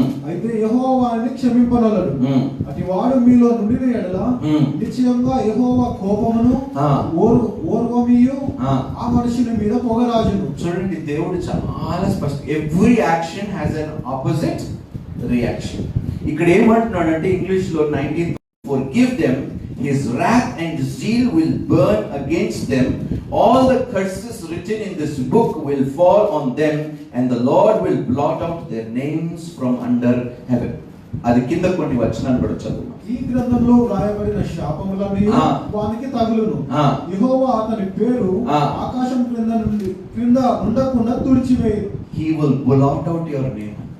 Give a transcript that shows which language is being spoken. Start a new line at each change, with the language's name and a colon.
Telugu: అయితే యెహోవా వారిని క్షమింపనొల్లడు. అటు వాడు మీలో నుండిన ఎడల నిశ్చయంగా యెహోవా కోపమును ఓర్వమియు ఆ మనుషుని మీద పొగరాజును. చూడండి, దేవుడు చాలా స్పష్టం.
English: Every action has an opposite reaction.
Telugu: ఇక్కడ ఏమంటున్నాడంటే ఇంగ్లీష్ లో 19,
English: forgive them, his wrath and zeal will burn against them, all the curses written in this book will fall on them, and the Lord will blot out their names from under heaven.
Telugu: అది కింద కొన్ని వచనాలు కూడా చదువు. ఈ గ్రంథంలో రాయబడిన శాపములన్నీ వానికి తగులును. యెహోవా అతని పేరు ఆకాశం క్రింద ఉండకుండా తుడిచివేయు.
English: He will blot out your name.